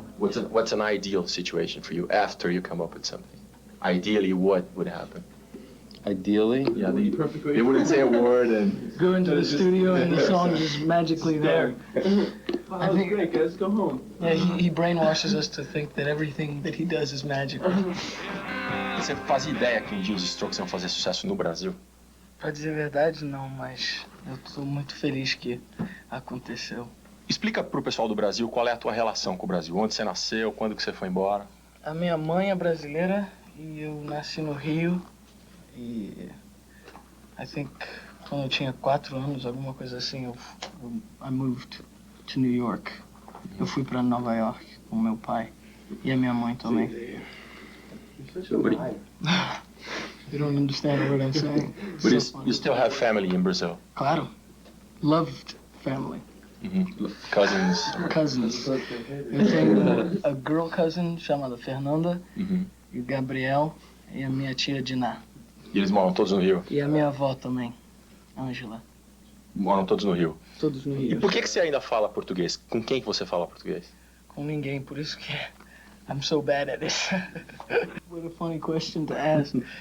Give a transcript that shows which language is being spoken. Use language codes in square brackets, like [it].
[en] What's an ideal situation for you after you come up with something? Ideally, what would happen? Ideally? Yeah, they wouldn't say a word and go into the studio and the song is magically there. I think great, guys. Go home. Yeah, he brainwashes us to think that everything that he does is magical. [pt] Você fazia ideia que um dia os Strokes iam fazer sucesso no Brasil? Pra dizer a verdade, não, mas eu tô muito feliz que aconteceu. Explica pro pessoal do Brasil qual é a tua relação com o Brasil. Onde você nasceu, quando que você foi embora? A minha mãe é brasileira e eu nasci no Rio. E [en] I think [pt] quando eu tinha 4 anos, alguma coisa assim, [en] I moved to New York. [pt] Eu fui para Nova York com meu pai e a minha mãe também. [en] You don't understand a word I'm saying. But you still have family in Brazil? [pt] Claro. [en] Loved family. Cousins? Cousins. [pt] Eu tenho a [en] girl cousin [pt] chamada Fernanda, e o Gabriel e a minha tia Diná. E eles moram todos no Rio? E a minha avó também, Ângela. Moram todos no Rio? Todos no Rio. E por que você ainda fala português? Com quem que você fala português? Com ninguém, por isso que [en] I'm so bad at it. What a funny question to ask.